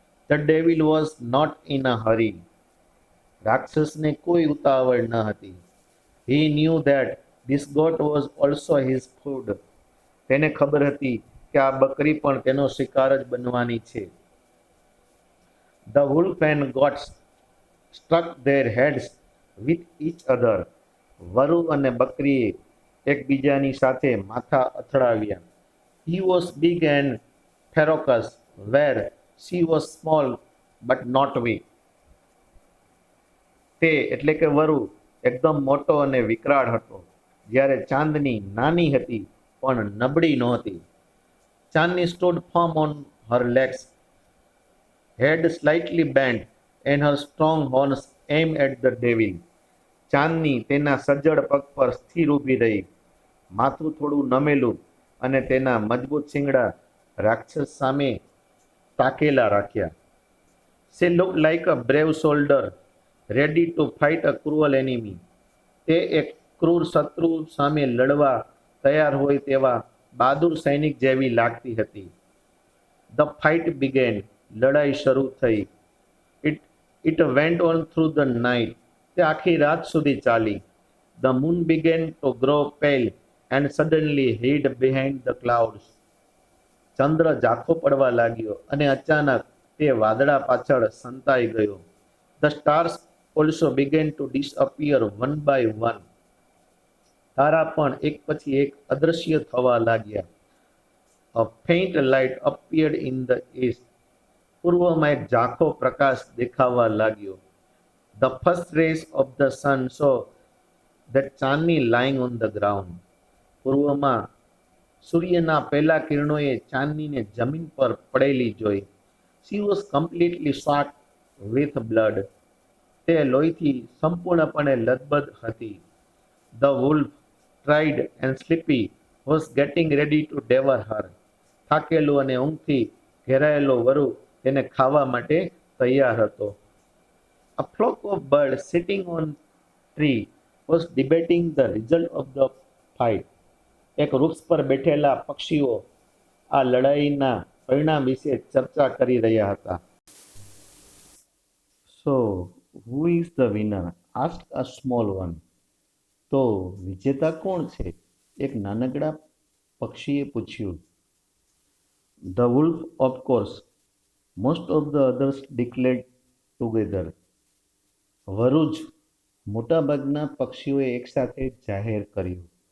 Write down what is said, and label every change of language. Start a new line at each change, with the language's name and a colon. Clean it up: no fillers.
English: The devil was not in a hurry.
Gujarati: રાક્ષસને કોઈ ઉતાવળ ન હતી.
English: He knew that this goat was also his food.
Gujarati: તેને ખબર હતી કે આ બકરી પણ તેનો શિકાર જ બનવાની છે.
English: The wolf and goats struck their heads with each other.
Gujarati: વરુ અને બકરીએ એકબીજાની સાથે માથા અથડાવ્યા.
English: He was big and ferocious, where she was small but not weak.
Gujarati: તે એટલે કે વરુ એકદમ મોટો અને વિકરાળ હતો, જ્યારે ચાંદની નાની હતી પણ નબળી નહોતી.
English: Chandni stood firm on her legs, head slightly bent, and her strong horns aimed at the devil.
Gujarati: ચાંદની તેના સજ્જડ પગ પર સ્થિર ઊભી રહી, માથું થોડું નમેલું અને તેના મજબૂત શિંગડા રાક્ષસ સામે તાકેલા રાખ્યા.
English: She looked like a brave soldier, ready to fight a cruel enemy.
Gujarati: તે એક ક્રૂર શત્રુ સામે લડવા તૈયાર હોય તેવા બહાદુર સૈનિક જેવી લાગતી હતી.
English: The fight began.
Gujarati: લડાઈ શરૂ થઈ.
English: It went on through the night.
Gujarati: તે આખી રાત સુધી ચાલી.
English: The moon began to grow pale and suddenly hid behind the clouds.
Gujarati: ચંદ્ર ઝાંખો પડવા લાગ્યો અને અચાનક તે વાદળા પાછળ સંતાઈ ગયો.
English: The stars also began to disappear one by one.
Gujarati: તારા પણ એક પછી એક અદૃશ્ય થવા લાગ્યા.
English: A faint light appeared in the east.
Gujarati: પૂર્વમાં એક ઝાંખો પ્રકાશ દેખાવા લાગ્યો.
English: The first rays of the sun saw that Chandni lying on the ground. પૂર્વમાં
Gujarati: સૂર્યના પહેલા કિરણોએ ચાંદનીને જમીન પર પડેલી જોઈ.
English: She was completely soaked with blood.
Gujarati: તે લોહીથી સંપૂર્ણપણે લથબથ હતી.
English: The wolf, tired and sleepy, was getting ready to devour her.
Gujarati: થાકેલું અને ઊંઘથી ઘેરાયેલો વરુ તેને ખાવા માટે તૈયાર હતો.
English: A flock of birds sitting on tree was debating the result of the fight.
Gujarati: એક વૃક્ષ પર બેઠેલા પક્ષીઓ આ લડાઈના પરિણામ વિશે ચર્ચા કરી રહ્યા હતા.
English: So, who is the winner? Asked a small one.
Gujarati: તો વિજેતા કોણ છે? એક નાનકડા પક્ષીએ પૂછ્યું.
English: The wolf, of course. Most of the others declared together.
Gujarati: વરુજ, મોટાભાગના પક્ષીઓએ એકસાથે જાહેર કર્યું.